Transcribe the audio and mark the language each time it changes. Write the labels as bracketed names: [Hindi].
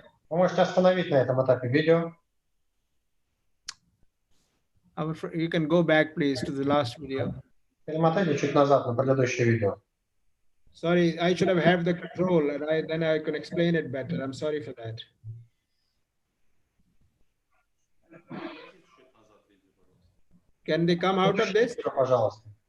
[Russian] Вы можете остановить на этом этапе видео. [English] You can go back, please, to the last video. [Russian] Перемотайте чуть назад на предыдущее видео. [English] Sorry, I should have the control, and then I can explain it better. I'm sorry for that. Can they come out of this? [Russian] Пожалуйста.